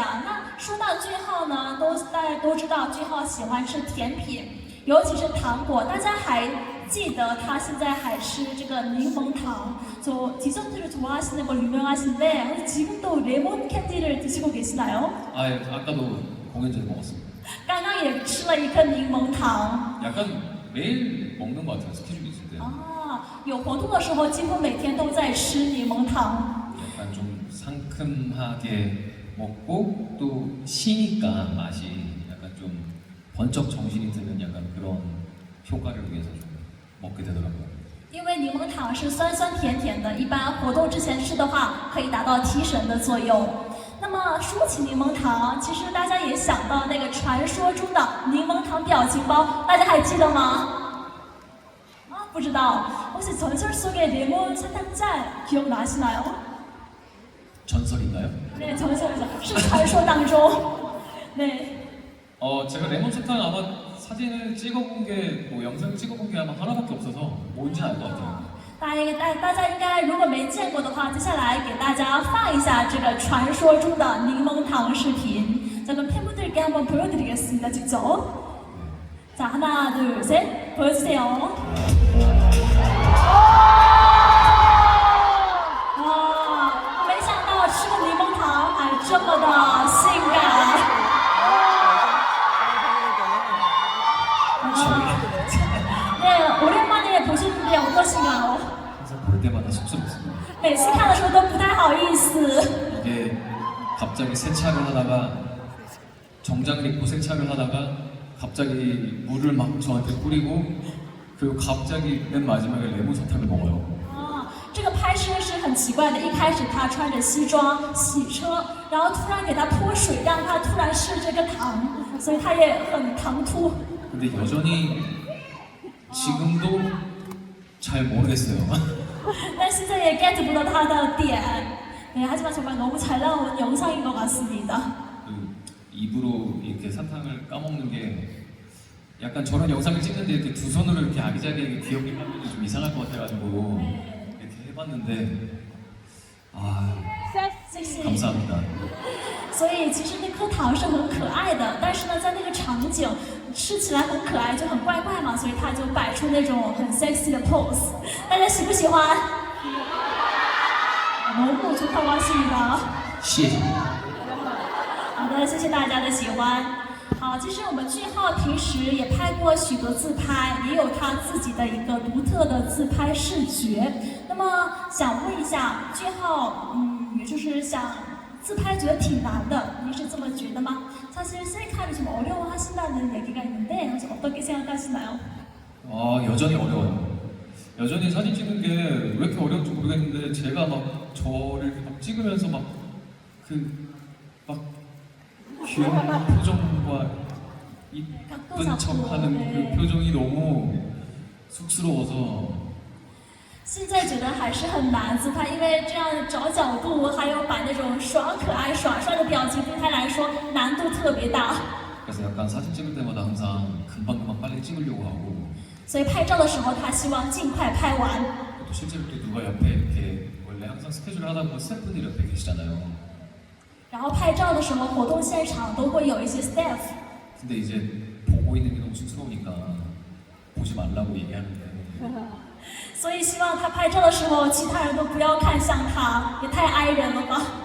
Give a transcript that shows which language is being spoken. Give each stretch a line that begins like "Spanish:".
Chinese: 那说到俊浩呢，大家都知道俊浩喜欢吃甜品，尤其是糖果。大家还记得他现在还吃这个柠檬糖，
Korean: 저 디저트를 좋아하시는 걸 유명하신데 지금도 레몬 캔디를 드시고 계시나요? 아까도 공연 전에 먹었습니다.
Chinese: 刚刚也吃了一颗柠檬糖。
Korean: 약간 매일 먹는 것 같아요. 스케줄이 있을 때.
Chinese: 有活动的时候几乎每天都在吃柠檬糖。
Korean: 약간 좀 상큼하게 먹고 또 시니까 맛이 약간 좀 번쩍 정신이 드는 약간 그런 효과를 위해서 좀 먹게 되더라고요.
Chinese: 因为柠檬糖是酸酸甜甜的，一般活动之前吃的话，可以达到提神的作用。那么说起柠檬糖，其实大家也想到那个传说中的柠檬糖表情包，大家还记得吗？不知道。
Korean: 혹시 전설 속의 레몬 사탕잔 기억나시나요? 전설인가요? 네, 전설이죠.
Chinese: 是传说当中。
Korean: 네， 제가 레몬 사탕 아마 사진을 찍어본 게 뭐 영상 찍어본 게 아마 하나밖에 없어서 뭔지는 알 것 같아요.
Chinese: 大家应该如果没见过的话，接下来给大家放一下这个传说中的柠檬糖视频。
Korean: 저는 팬분들께 한번 보여드리겠습니다. 직접. 자, 하나, 둘, 셋, 보여주세요.
Chinese: 와, 没想到吃个柠檬糖还这么的性感。
Korean: 네, 오랜만에 보시는데 어떠신가요? 항상 볼 때마다 쑥스럽습니다.
Chinese: 每次看的时候都不太好意思。
Korean: 이게 갑자기 세차를 하다가 정장을 입고 세차를 하다가 갑자기 물을 막 저한테 뿌리고 그리고 갑자기 맨 마지막에 레몬 사탕을 먹어요.
Chinese: 啊，这个拍摄是很奇怪的。一开始他穿着西装洗车，然后突然给他泼水，让他突然试这个糖，所以他也很唐突。
Korean: 근데 여전히 지금도 잘 모르겠어요.
Chinese: 但现在也 get 不到他的点。
Korean: 네, 하지만 정말 너무 잘 나온 영상인 것 같습니다. 그 입으로 이렇게 사탕을 까먹는 게 약간 저런 영상을 찍는데 이렇게 두 손으로 이렇게 아기자기하게 귀엽게 까면 좀 이상할 것 같아가지고 이렇게 해봤는데 아
Chinese: 谢谢。
Korean: 감사합니다.
Chinese: 所以其实那颗糖是很可爱的，但是呢，在那个场景吃起来很可爱，就很怪怪嘛，所以他就摆出那种很 sexy 的 pose。大家喜不喜欢？
Korean: 너무좋다고하십니다。
Chinese: 谢谢。好的，谢谢大家的喜欢。好，其实我们俊浩平时也拍过许多自拍，也有他自己的一个独特的自拍视觉。那么想问一下，俊浩，也就是想自拍觉得挺难的，您是这么觉得吗？
Korean: 사실 셀카를 좀 어려워하신다는 얘기가 있는데 어떻게 생각하시나요? 여전히 어려워요. 여전히 사진 찍는 게 왜 이렇게 어려운지 모르겠는데 제가 막 저를 이렇게 막 찍으면서 막 귀여운 표정과 이쁜 척하는 그 표정이 너무 쑥스러워서
Chinese: 现在觉得还是很难自拍，因为这样找角度，还有摆那种耍可爱、耍帅的表情，对他来说难度特别大。
Korean: 그래서 약간 사진 찍을 때마다 항상 금방금방 빨리 찍으려고 하고
Chinese: 所以拍照的时候，他希望尽快拍完。
Korean: 또 실제로 또 누가 옆에 이렇게 원래 항상 스케줄을 하다 보면 스태프분들이 옆에 계시잖아요.
Chinese: 然后拍照的时候，活动现场都会有一些 staff。
Korean: 근데 이제 보고 있는 게 너무 쑥스러우니까 보지 말라고 얘기하는데
Chinese: 所以希望他拍照的时候，其他人都不要看向他，也太挨人了吧。